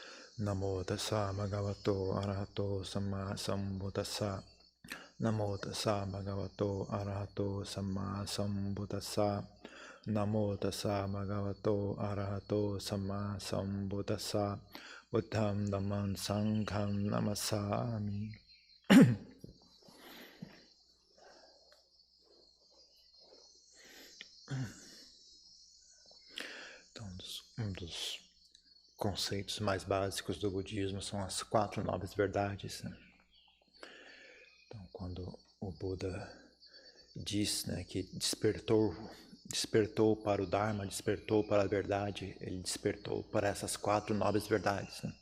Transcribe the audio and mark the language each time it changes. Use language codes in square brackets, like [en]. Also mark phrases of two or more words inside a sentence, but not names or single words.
[pi] Namo tassa bhagavato arahato samma sambuddhassa. Namo tassa bhagavato arahato samma sambuddhassa. Namo tassa bhagavato arahato samma sambuddhassa. Buddham dhammam sangham namassami. [pt] Então, um dos conceitos mais básicos do budismo são as 4 nobres verdades, né? Então, quando o Buda diz, né, que despertou para o Dharma, despertou para a verdade, ele despertou para essas 4 nobres verdades, né?